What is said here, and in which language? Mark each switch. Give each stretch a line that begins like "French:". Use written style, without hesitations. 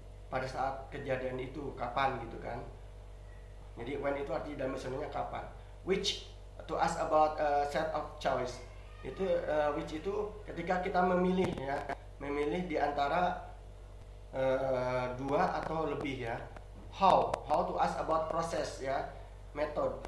Indonesian: Pada saat kejadian itu kapan gitu kan. Jadi when itu arti dalam bahasa Indonesia kapan.
English: Which to ask about a set of choice.
Indonesian: Itu which itu ketika kita memilih ya, memilih di antara dua atau lebih ya.
English: How to ask about proses ya, method.